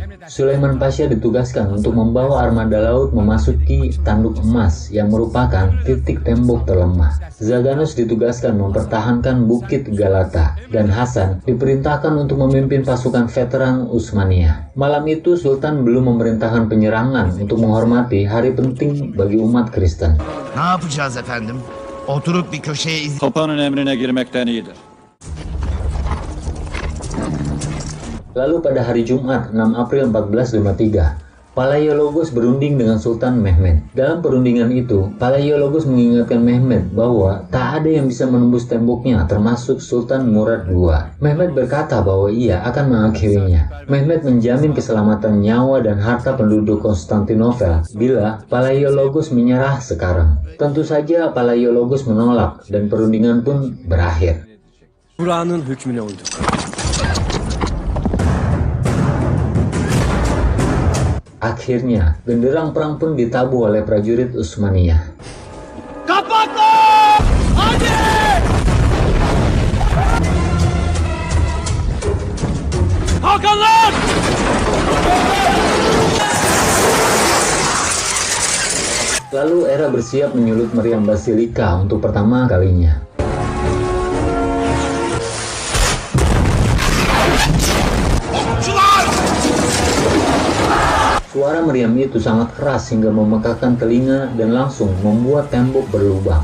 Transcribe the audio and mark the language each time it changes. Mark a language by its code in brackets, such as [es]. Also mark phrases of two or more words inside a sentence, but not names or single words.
[id] Sulaiman Pasha ditugaskan untuk membawa armada laut memasuki tanduk emas yang merupakan titik tembok terlemah. Zaganos ditugaskan mempertahankan Bukit Galata, dan Hasan diperintahkan untuk memimpin pasukan veteran Utsmaniyah. Malam itu Sultan belum memerintahkan penyerangan untuk menghormati hari penting bagi umat Kristen. [tr] Ne yapacağız efendim? Oturup bir köşeye Papa'nın emrine girmekten iyidir. [id] Lalu pada hari Jumat 6 April 1453, Palaiologos berunding dengan Sultan Mehmed. Dalam perundingan itu, Palaiologos mengingatkan Mehmed bahwa tak ada yang bisa menembus temboknya termasuk Sultan Murad II. Mehmed berkata bahwa ia akan mengakhirinya. Mehmed menjamin keselamatan nyawa dan harta penduduk Konstantinopel bila Palaiologos menyerah sekarang. Tentu saja Palaiologos menolak dan perundingan pun berakhir. [tr] Kur'an'ın hükmüne uyduk. [id] Akhirnya, genderang perang pun ditabuh oleh prajurit Utsmaniyah. [tr] Kapatın! Hadi! Kalkanlar! [id] Lalu Era bersiap menyulut meriam Basilika untuk pertama kalinya. Suara meriam itu sangat keras hingga memekakkan telinga dan langsung membuat tembok berlubang.